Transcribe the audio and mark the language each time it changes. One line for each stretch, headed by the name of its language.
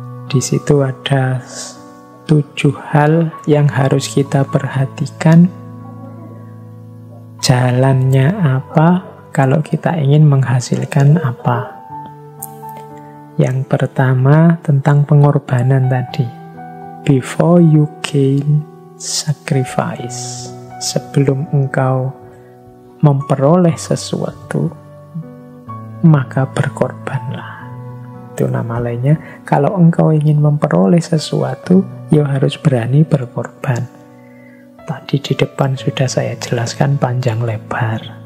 Indonesian: Di situ ada 7 hal yang harus kita perhatikan. Jalannya apa kalau kita ingin menghasilkan apa. Yang pertama tentang pengorbanan tadi.
English: Before you gain, sacrifice.
Indonesian: Sebelum engkau memperoleh sesuatu, maka berkorbanlah. Itu nama lainnya. Kalau engkau ingin memperoleh sesuatu, ya harus berani berkorban. Tadi di depan sudah saya jelaskan panjang lebar.